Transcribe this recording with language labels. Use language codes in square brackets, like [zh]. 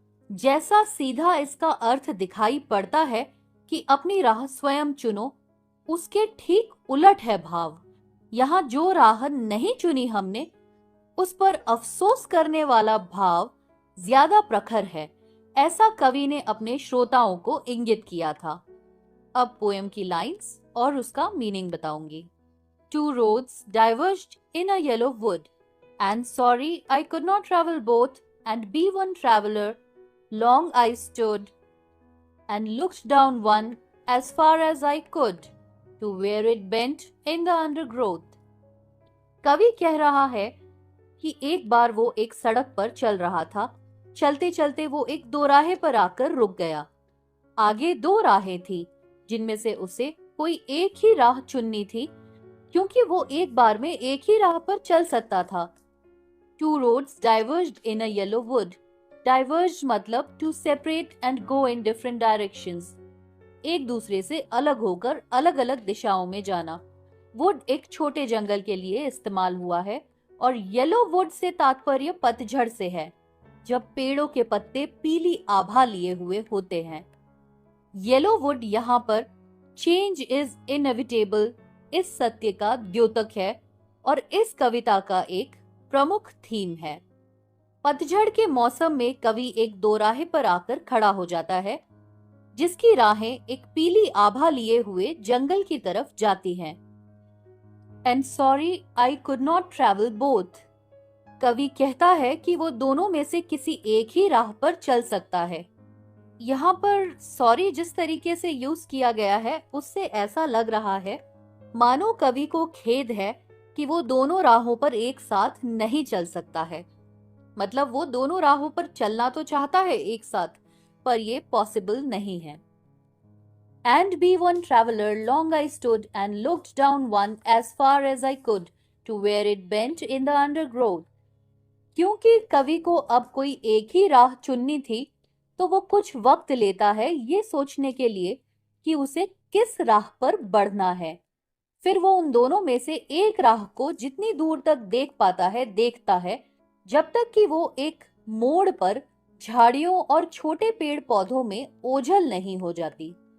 [hi] जैसा सीधा इसका अर्थ दिखाई पड़ता है कि अपनी राह स्वयं चुनो, उसके ठीक उलट है भाव। यहाँ जो राह नहीं चुनी हमने, उस पर अफसोस करने वाला भाव ज्यादा प्रखर है। ऐसा कवि ने अपने श्रोताओं को इंगित किया था। अब पोएम की लाइंस और उसका मीनिंग बताऊंगी। [en] Two roads diverged in a yellow wood, and sorry I could not travel both, and be one traveler. Long I stood, and looked down one as far as I could, to where it bent in the undergrowth. [hi] कवि कह रहा है कि एक बार वो एक सड़क पर चल रहा था। चलते चलते वो एक दोराहे पर आकर रुक गया। आगे दो राहें थी, जिनमें से उसे कोई एक ही राह चुननी थी, क्योंकि वो एक बार में एक ही राह पर चल सकता था। [en] Two roads diverged in a yellow wood. Diverged [hi] मतलब [en] to separate and go in different directions. [hi] एक दूसरे से अलग होकर अलग अलग दिशाओं में जाना। वुड एक छोटे जंगल के लिए इस्तेमाल हुआ है, और येलो वुड से तात्पर्य पतझड़ से है, जब पेड़ों के पत्ते पीली आभा लिए हुए होते हैं। येलो वुड यहाँ पर [en] change is inevitable [hi] इस सत्य का द्योतक है, और इस कविता का एक प्रमुख थीम है। पतझड़ के मौसम में कवि एक दोराहे पर आकर खड़ा हो जाता है, जिसकी राहें एक पीली आभा लिए हुए जंगल की तरफ जाती हैं। [en] And sorry I could not travel both. [hi] कवि कहता है कि वो दोनों में से किसी एक ही राह पर चल सकता है। यहाँ पर सॉरी जिस तरीके से यूज किया गया है उससे ऐसा लग रहा है मानो कवि को खेद है कि वो दोनों राहों पर एक साथ नहीं चल सकता है। मतलब वो दोनों राहों पर चलना तो चाहता है एक साथ, पर ये पॉसिबल नहीं है। [en] And be one traveler, long I stood and looked down one as far as I could to where it bent in the undergrowth. [hi] क्योंकि कवि को अब कोई एक ही राह चुननी थी, तो वो कुछ वक्त लेता है ये सोचने के लिए कि उसे किस राह पर बढ़ना है। फिर वो उन दोनों में से एक राह को जितनी दूर तक देख पाता है देखता है, जब तक कि वो एक मोड़ पर झाड़ियों और छोटे पेड़ पौधों में ओझल नहीं हो जाती।